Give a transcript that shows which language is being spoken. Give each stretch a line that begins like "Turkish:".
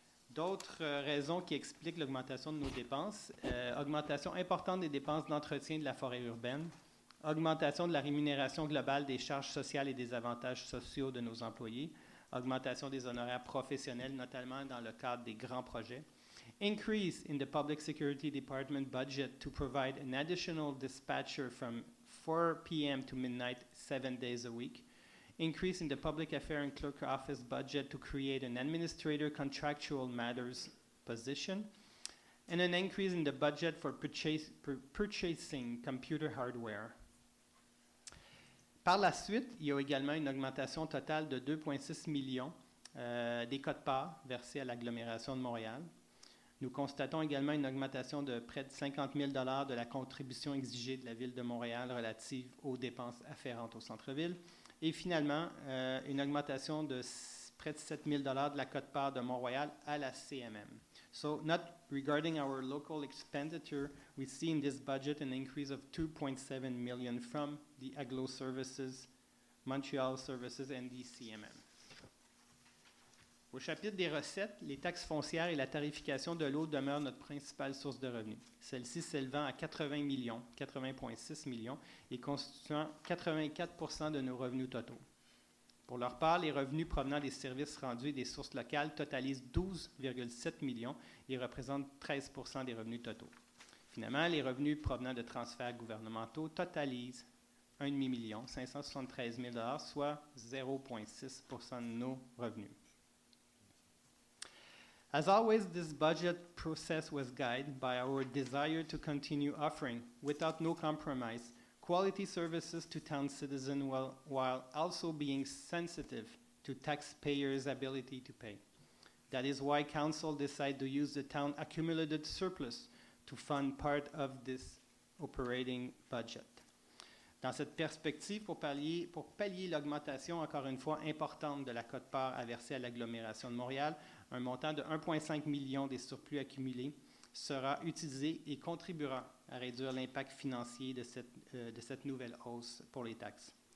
French: D'autres raisons qui expliquent l'augmentation de nos dépenses, augmentation importante des dépenses d'entretien de la forêt urbaine, augmentation de la rémunération globale des charges sociales et des avantages sociaux de nos employés, augmentation des honoraires professionnels, notamment dans le cadre des grands projets,
English: increase in the Public Security Department budget to provide an additional dispatcher from 4 p.m. to midnight 7 days a week, increase in the Public Affairs and Clerk Office budget to create an Administrator Contractual Matters position, and an increase in the budget for purchasing computer hardware.
French: Par la suite, il y a également une augmentation totale de 2,6 millions des quotes-parts versées à l'agglomération de Montréal. Nous constatons également une augmentation de près de 50 000 $ de la contribution exigée de la Ville de Montréal relative aux dépenses afférentes au centre-ville. Et finalement, une augmentation de près de 7 000 $ de la quote-part de Mont-royal à la CMM.
English: So, not regarding our local expenditure, we see in this budget an increase of 2.7 million from the Aglo Services, Montreal Services and the CMM.
French: Au chapitre des recettes, les taxes foncières et la tarification de l'eau demeurent notre principale source de revenus. Celle-ci s'élevant à 80,6 millions et constituant 84% de nos revenus totaux. Pour leur part, les revenus provenant des services rendus et des sources locales totalisent 12,7 millions et représentent 13% des revenus totaux. Finalement, les revenus provenant de transferts gouvernementaux totalisent 1,5 573 000 $, soit 0,6% de nos revenus.
English: As always, this budget process was guided by our desire to continue offering, without no compromise, quality services to town citizens while also being sensitive to taxpayers' ability to pay. That is why Council decided to use the town accumulated surplus to fund part of this operating budget.
French: Dans cette perspective, pour pallier l'augmentation, encore une fois, importante de la quote-part à verser à l'agglomération de Montréal, un montant de 1,5 million des surplus accumulés sera utilisé et contribuera à réduire l'impact financier de cette nouvelle hausse pour les taxes.